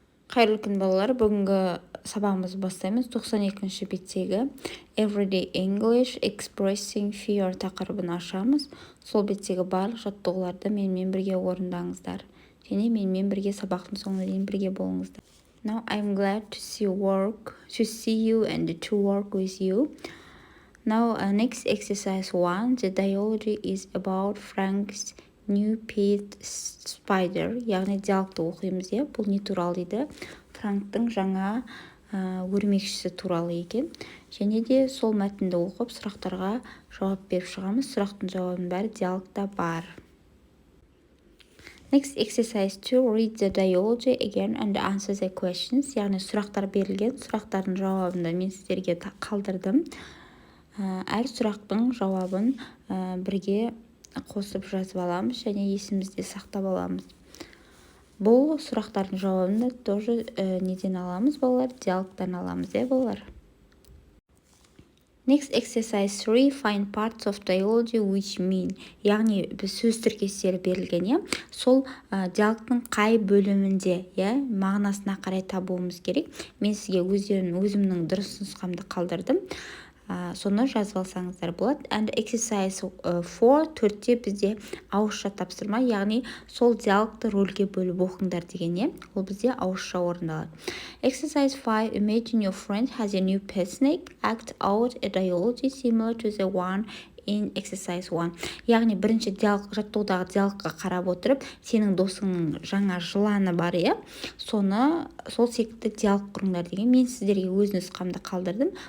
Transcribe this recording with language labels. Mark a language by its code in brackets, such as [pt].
[kk] Қайырлы күн балалар, бүгінгі сабағымызды бастаймыз. 92-ші беттегі Everyday English Expressing Fear тақырыбын ашамыз. Сол беттегі барлық жаттығуларды менімен бірге орындаңыздар. Және менімен бірге сабақтың соңына дейін бірге болыңыздар. [en] Now I'm glad to see you and to work with you. Now next exercise 1. The dialogue is about Frank's new pet spider. [kk] Яғни диалогты оқимыз, бұл не туралы дейді? Франктың жаңа өрмекшісі туралы екен. Және де сол мәтінді оқып, сұрақтарға жауап беріп шығамыз. Сұрақтың жауабының бәрі диалогта бар. [en] Next exercise 2. Read the dialogue again and answer the questions. [kk] Яғни сұрақтар берілген. Сұрақтардың жауабында мен сіздерге қалдырдым. Әр сұрақтың жауабын бірге қосып жазып аламыз және есімізде сақтап аламыз. Бұл сұрақтардың жауабында тоже неден аламыз, балалар? Диалогтан аламыз, балалар? Next exercise 3. Find parts of dialogue which mean. Яғни біз сөз тіркестері берілген, сол диалогтың қай бөлімінде, мағынасына қарай табуымыз керек. Мен сізге өзімнің дұрыс нұсқамды қалдырдым. Соны жазып алсаңыздар болады. [en] And exercise 4. [kk] Төртте бізде ауызша тапсырма, яғни сол диалогты рөлге бөліп оқыңдар деген, ол бізде ауызша орындалады. [en] Exercise 5. Imagine your friend has a new pet snake. Act out a dialogue similar to the one in exercise 1. [kk] Яғни бірінші жаттығудағы диалогқа қарап отырып, сенің досыңның жаңа жыланы бар, сол секілді диалог құрыңдар деген. Мен сіздерге өз нұсқамды қалдырдым.